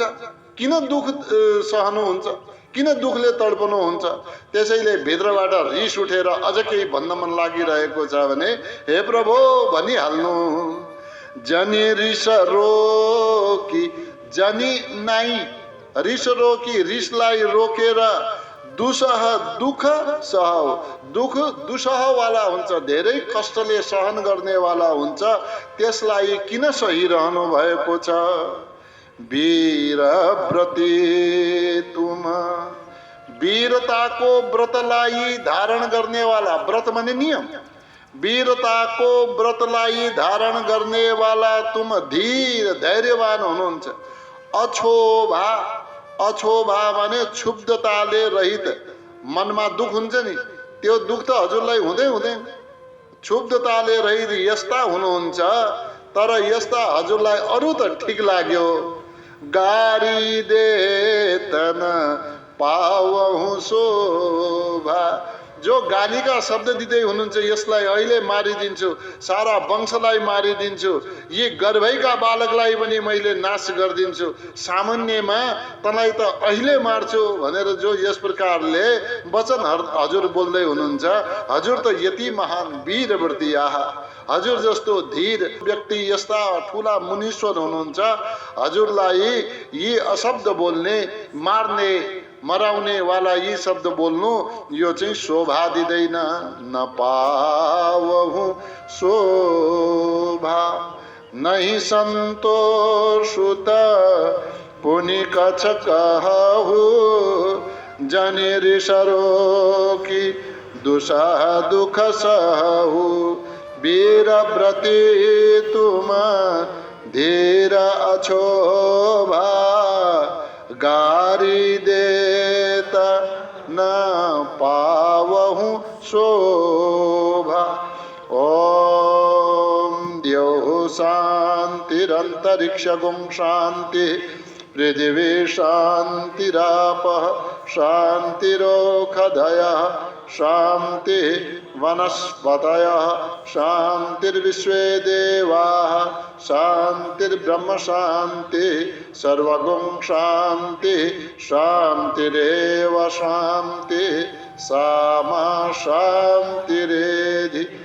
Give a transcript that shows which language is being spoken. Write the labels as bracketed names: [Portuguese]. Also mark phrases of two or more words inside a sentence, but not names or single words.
[Nepali] किन दुःख सहनुहुन्छ? किन दुःखले तडपनुहुन्छ? त्यसैले भित्रबाट रिस उठेर अझ केही भन्न मन लागिरहेको छ भने हे प्रभु भनिहाल्नु। [Awadhi] जनि रिस रोकी, [Nepali] जनि नाइ, [Awadhi] रिस रोकी, [Nepali] रिसलाई रोकेर [Awadhi] दुसह दुख सह, [Nepali] दुख दुसहवाला हुन्छ, धेरै कष्टले सहन गर्नेवाला हुन्छ, त्यसलाई किन सहिरहनु भएको छ? [Awadhi] वीर व्रती तुम, [Nepali] वीरताको व्रतलाई धारण गर्नेवाला, व्रत माने नियम, वीरताको व्रतलाई धारण गर्नेवाला तुम धीर धैर्यवान हुनुहुन्छ। अछोभा, अछोभा माने क्षुब्धताले रहित, मनमा दुख हुन्छ नि त्यो दुख त हजुरलाई हुँदै हुँदैन, क्षुब्धताले रहित यस्ता हुनुहुन्छ। तर यस्ता हजुरलाई अरू त ठिक लाग्यो। [Awadhi] गारी दे तन पावहुँ शोभा, [Nepali] जो गालीका शब्द दिँदै हुनुहुन्छ, यसलाई अहिले मारिदिन्छु, सारा वंशलाई मारिदिन्छु, यी गर्भैका बालकलाई पनि मैले नाश गरिदिन्छु, सामान्यमा तँलाई त अहिले मार्छु भनेर जो यस प्रकारले वचन हजुर बोल्दै हुनुहुन्छ, हजुर त यति महान वीरव्रती, आहा हजुर जस्तो धीर व्यक्ति, यस्ता ठुला मुनीश्वर हुनुहुन्छ, हजुरलाई यी अशब्द बोल्ने, मार्ने मराउने वाला यी शब्द बोल्नु यो चाहिँ शोभा दिँदैन। [Awadhi] न पावहुँ शोभा नहीं सन्तोषुत पुनि कछ कहु, जनि सरोकी दुसह दुख सहु, वीरव्रती तुम धीर अछोभा, गारी देता न पावहुँ शोभा। [Sanskrit] ओम द्यौः शान्तिरन्तरिक्षगुं शान्ति, पृथिवी शान्तिरापः शान्तिरोषधयः, शान्ति वनस्पतयः शान्तिर्विश्वे देवाः, शान्तिर्ब्रह्म शान्ति, सर्वगुं शान्ति, शान्तिरेव शान्ति, सामा शान्तिरेधि।